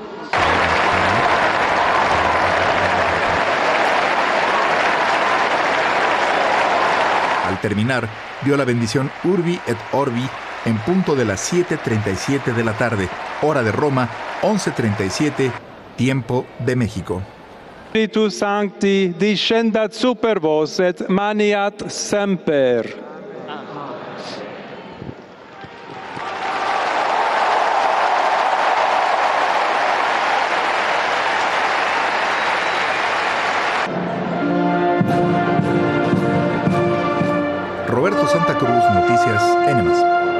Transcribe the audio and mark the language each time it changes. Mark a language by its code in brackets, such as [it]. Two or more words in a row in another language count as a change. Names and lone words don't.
[es] Al terminar, dio la bendición [la] Urbi et Orbi [es] en punto de las 7:37 de la tarde, hora de Roma, 11:37, tiempo de México. [la] Spiritus Sancti, discendat super vos et maniat semper. [es] Roberto Santa Cruz, Noticias NMS.